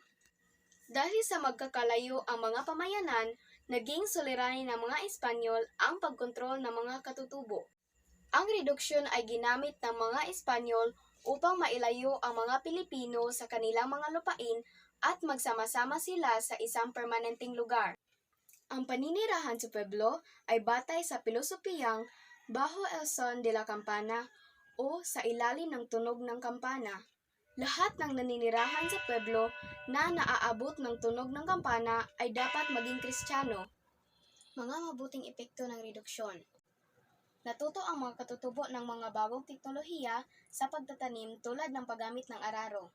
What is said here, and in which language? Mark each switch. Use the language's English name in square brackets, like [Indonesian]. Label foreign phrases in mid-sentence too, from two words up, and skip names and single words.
[Filipino] Dahil sa magkakalayo ang mga pamayanan, naging suliranin ng mga Espanyol ang pagkontrol ng mga katutubo. Ang reduksyon ay ginamit ng mga Espanyol upang mailayo ang mga Pilipino sa kanilang mga lupain at magsama-sama sila sa isang permanenteng lugar. Ang paninirahan sa pueblo ay batay sa pilosopiyang [Spanish] Bajo el son de la campana [Filipino] o sa ilalim ng tunog ng kampana. Lahat ng naninirahan sa pueblo na naaabot ng tunog ng kampana ay dapat maging Kristiyano. Mga mabuting epekto ng reduksyon. Natuto ang mga katutubo ng mga bagong teknolohiya sa pagtatanim tulad ng paggamit ng araro.